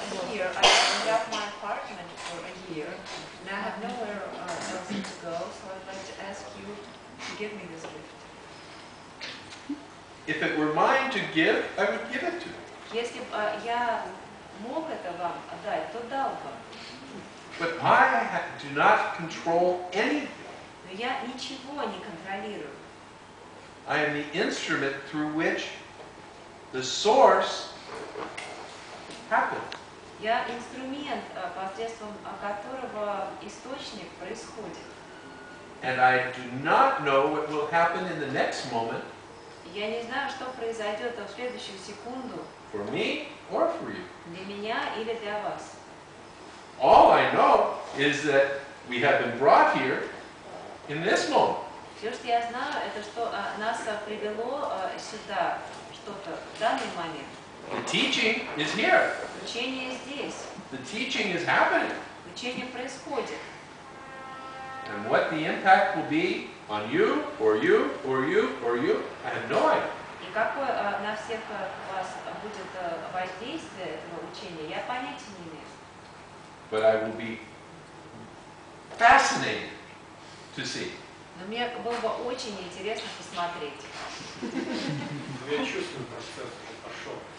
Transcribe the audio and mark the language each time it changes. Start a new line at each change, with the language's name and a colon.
English: Here, I got my apartment for a year, and I have nowhere else to go, so I'd like to ask you to give me this gift. If it were mine to give, I would give it to you.
Russian: Если бы я мог это вам дать, то дал бы.
English: But I do not control anything.
Russian: Но я ничего не контролирую.
English: I am the instrument through which the source happens.
Russian: Я инструмент, посредством которого источник происходит.
English: And I do not know what will happen in the next moment
Russian: Я не знаю, что произойдет в следующую секунду
English: for me or for you.
Russian: для меня или для вас.
English: All I know is that we have been brought here in this moment.
Russian: Все, что я знаю, это что нас привело сюда, что-то в данный момент.
English: The teaching is here.
Russian: Учение здесь.
English: The teaching is happening.
Russian: Учение происходит.
English: And what the impact will be on you, or you, or you, or you, I have no idea.
Russian: И какое на всех вас будет воздействие этого учения, я понятия не имею.
English: But I will be fascinated to see.
Russian: Но мне было бы очень интересно посмотреть. Я чувствую, процесс уже пошел.